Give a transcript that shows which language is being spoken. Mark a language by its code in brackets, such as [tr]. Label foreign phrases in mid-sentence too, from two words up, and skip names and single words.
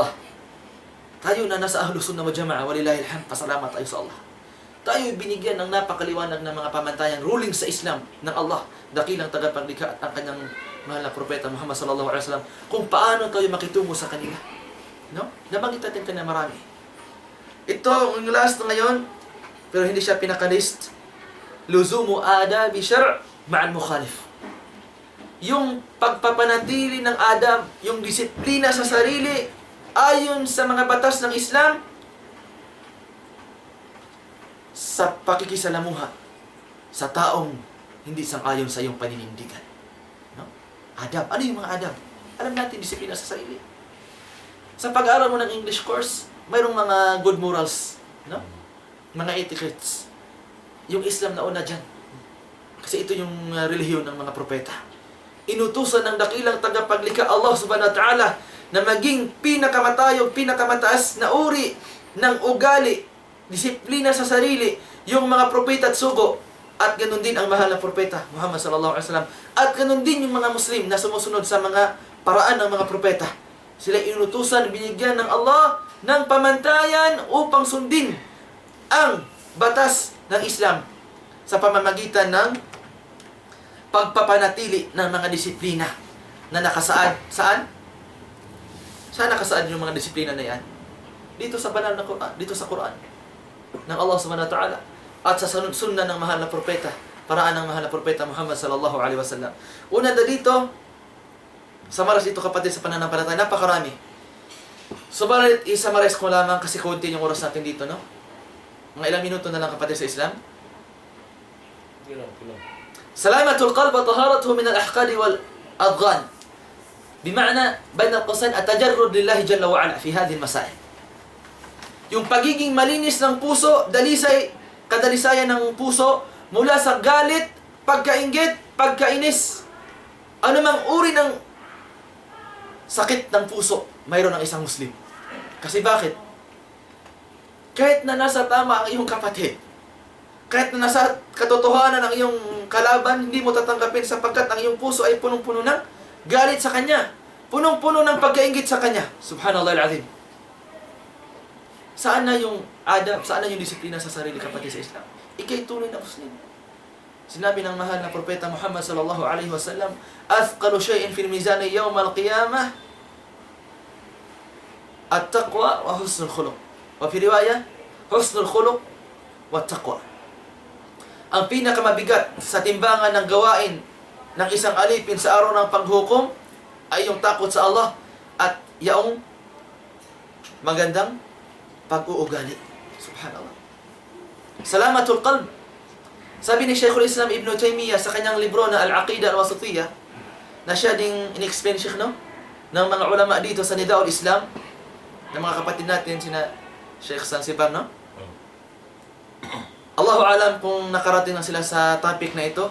[tl] Tayo na nasa Ahlus Sunnah wal Jamaah, [ar] ولله الحمد, [tl] pasalamat tayo sa Allah. Tayo binigyan ng napakaliwanag ng mga pamantayan, ruling sa Islam ng Allah, dakilang tagapaglikha at ang kanyang mahal na propeta Muhammad [ar] صلى الله عليه وسلم, [tl] kung paano tayo makitungo sa kanila. No? Nabanggit natin na marami. Ito, ang last na ngayon, pero hindi siya pinakalist, [ar] لزوم أدب شرع مع المخالف. [tl] Yung pagpapanatili ng adab, yung disiplina sa sarili, ayon sa mga batas ng Islam, sa pakikisalamuha sa taong hindi sang-ayon sa iyong paninindigan. No? Adab. Ano yung mga adab? Alam natin, disiplina sa sarili. Sa pag-aaral mo ng [en] English course, [tl] mayroong mga [en] good morals, [tl] no? Mga etiquettes. Yung Islam na una dyan. Kasi ito yung relihiyon ng mga propeta. Inutusan ng dakilang tagapaglikha Allah [ar] سبحانه وتعالى [tl] na maging pinakamatayog, pinakamataas na uri ng ugali, disiplina sa sarili, yung mga propeta at sugo. At ganun din ang mahal na propeta, [ar] محمد صلى الله عليه وسلم. [tl] At ganun din yung mga Muslim na sumusunod sa mga paraan ng mga propeta. Sila inutusan, binigyan ng Allah ng pamantayan upang sundin ang batas ng Islam sa pamamagitan ng pagpapanatili ng mga disiplina na nakasaad. Saan? Saan nakasaad yung mga disiplina na yan? Dito sa banal na Quran, dito sa Quran ng Allah [ar] سبحانه وتعالى [tl] at sa sunna ng mahal na propeta, paraan ng mahal na propeta Muhammad [ar] صلى الله عليه وسلم. [tl] Una dito, samaras ito kapatid sa pananampalataya, napakarami. Subalit, isamaras ko lamang kasi konti yung oras natin dito, no? Mga ilang minuto na lang kapatid sa Islam. [ar] سلامة القلب وطهارته من الأحقاد والأضغان. بمعنى بين القوسين, التجرد لله جل وعلا في هذه المسائل. [tl] Yung pagiging malinis ng puso, kadalisayan ng puso, mula sa galit, pagkainggit, pagkainis, anumang uri ng sakit ng puso, mayroon ng isang Muslim. Kasi bakit? Kahit na nasa tama ang iyong kapatid, kahit na nasa katotohanan ang iyong kalaban, hindi mo tatanggapin sapagkat ang iyong puso ay punong-puno ng galit sa kanya, punong-puno ng pagkainggit sa kanya. [ar] سبحان الله العظيم. [tl] Saan na yung adab, saan na yung disiplina sa sarili kapatid sa Islam? Ika'y tunay na Muslim. Sinabi ng mahal na propeta Muhammad [ar] صلى الله عليه وسلم, "أثقل شيء في الميزان يوم القيامة التقوى وحسن الخلق." وفي رواية حسن الخلق وتقوى. [tl] Ang pinakamabigat sa timbangan ng gawain ng isang alipin sa araw ng paghukom ay yung takot sa Allah at yaong magandang pag-uugali. [ar] سبحان الله سلامة القلب. [tl] Sabi ni Shaykhul Islam Ibn Taymiyyah sa kanyang libro na Al-Aqidah Al-Wasitiyah, na siya ding in-explain, Sheikh, no? Ng mga ulama dito sa Nidaul Islam, ng mga kapatid natin, sina Sheikh Sansibar, no? [ar] الله أعلم [tl] kung nakarating na sila sa topic na ito.